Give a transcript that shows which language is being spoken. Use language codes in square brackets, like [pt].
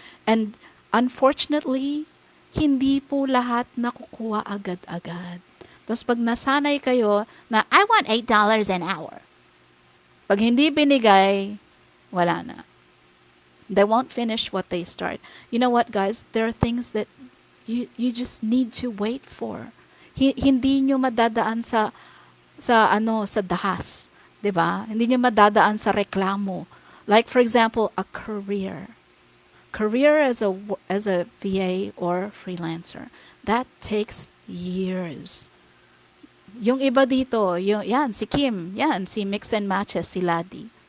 [en] And unfortunately, [tl] hindi po lahat nakukuha agad-agad. Tapos pag nasanay kayo na, [en] I want $8 an hour. [tl] Pag hindi binigay, wala na. [en] They won't finish what they start. You know what, guys? There are things that you just need to wait for. [tl] Hindi nyo madadaan sa dahas, 'di ba? Hindi nyo madadaan sa reklamo. [en] Like, for example, a career. Career as a VA or freelancer. That takes years. [tl] Yung iba dito, yan, si Kim, yan, si Mix and Matches, si Ladi.